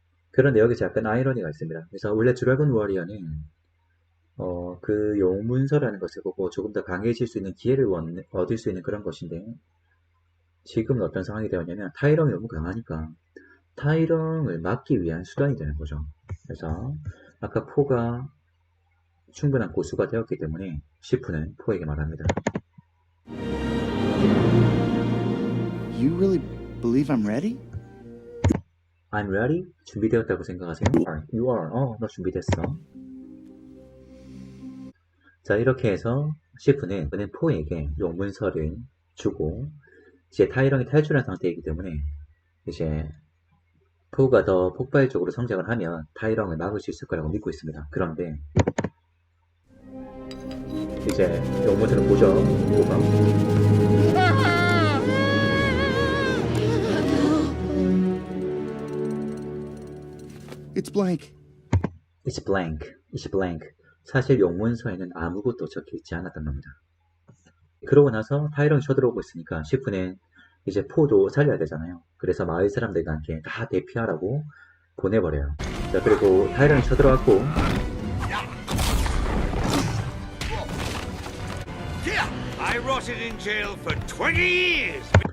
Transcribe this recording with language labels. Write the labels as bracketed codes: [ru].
[ko] 그런데 여기서 약간 아이러니가 있습니다. 그래서 원래 드래곤 워리어는 그 용문서라는 것을 보고 조금 더 강해질 수 있는 기회를 얻을 수 있는 그런 것인데, 지금은 어떤 상황이 되었냐면 타이렁이 너무 강하니까 타이렁을 막기 위한 수단이 되는 거죠. 그래서 아까 포가 충분한 고수가 되었기 때문에 시프는 포에게 말합니다. [en] You really believe I'm ready? I'm ready? [ko] 준비되었다고 생각하세요? [en] You are. [ko] 너 준비됐어. 자, 이렇게 해서 시프는 포에게 용문서를 주고 이제 타이렁이 탈출한 상태이기 때문에 이제 포가 더 폭발적으로 성장을 하면 타이렁을 막을 수 있을 거라고 믿고 있습니다. 그런데 이제 용문서를 보죠. 포가. [en] It's blank. It's blank. It's blank. [ko] 사실 용문서에는 아무것도 적혀있지 않았단 겁니다. 그러고 나서 타이렁이 쳐들어오고 있으니까 시프는 이제 포도 살려야 되잖아요. 그래서 마을 사람들한테 다 대피하라고 보내버려요. 자, 그리고 타이렁이 쳐들어왔고 [en] I rotted in jail for 20 years.